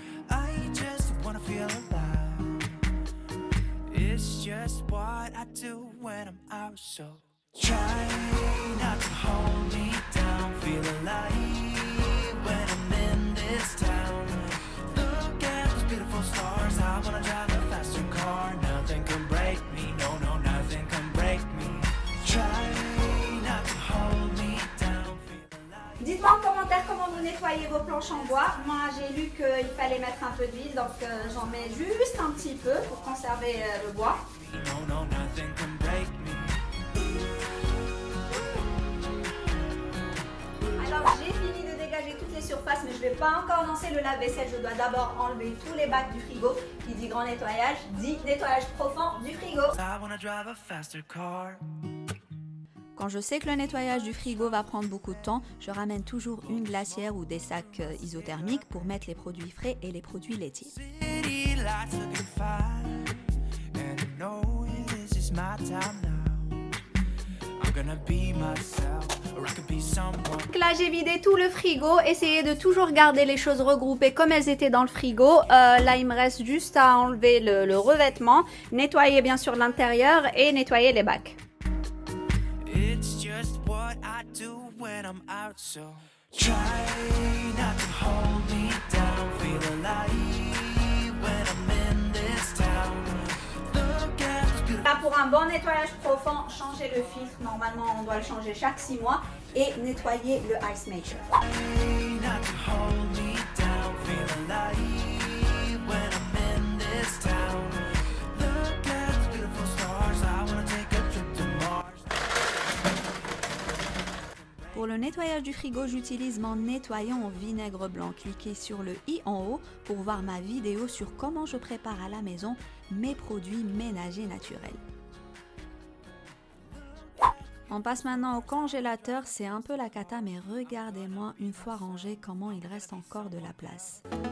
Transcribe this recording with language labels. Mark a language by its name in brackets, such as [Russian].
[English] I just wanna feel alive. It's just what I do when I'm out, so try not to hold me down. Feel alive when I'm in this town. Look at those beautiful stars. I wanna drive a faster car. Nothing can break me. No, no, nothing can break me. Try not to hold me down. Feel alive. [French] Dites-moi en commentaire comment vous nettoyez vos planches en bois. Moi, j'ai lu qu'il fallait mettre un peu d'huile, donc j'en mets juste un petit peu pour conserver le bois. [English] No, no, nothing can break me. [French] Alors, j'ai fini de dégager toutes les surfaces, mais je ne vais pas encore lancer le lave-vaisselle. Je dois d'abord enlever tous les bacs du frigo. Qui dit grand nettoyage, dit nettoyage profond du frigo. [English] I wanna drive a faster car. [French] Quand je sais que le nettoyage du frigo va prendre beaucoup de temps, je ramène toujours une glacière ou des sacs isothermiques pour mettre les produits frais et les produits laitiers. [English] City lights looking fine, and I know this is my time now. I'm gonna be myself, or I could be someone. [French] Donc là, j'ai vidé tout le frigo. Essayez de toujours garder les choses regroupées comme elles étaient dans le frigo. Là, il me reste juste à enlever le revêtement, nettoyer bien sûr l'intérieur et nettoyer les bacs. [English] It's just what I do when I'm out, so try not to hold me down. Feel alive when I'm in this town. Look at those beautiful. [French] Là, pour un bon nettoyage profond, changez le filtre. Normalement, on doit le changer chaque 6 mois. Et nettoyer le ice maker. [English] Try not to hold me down. Feel alive when I'm in this town. Look at those beautiful stars. I wanna take a trip to Mars. [French] Pour le nettoyage du frigo, j'utilise mon nettoyant au vinaigre blanc. Cliquez sur le i en haut pour voir ma vidéo sur comment je prépare à la maison mes produits ménagers naturels. On passe maintenant au congélateur, c'est un peu la cata, mais regardez-moi une fois rangé comment il reste encore de la place.